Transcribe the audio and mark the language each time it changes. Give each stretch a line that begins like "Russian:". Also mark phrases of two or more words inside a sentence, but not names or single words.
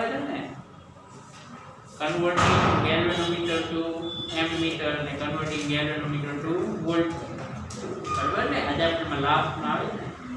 Gujarati: છે ને
English: converting galvanometer to ammeter and converting galvanometer to volt
Gujarati: બરાબર ને આ ચેપ્ટરમાં લાસ્ટમાં આવે છે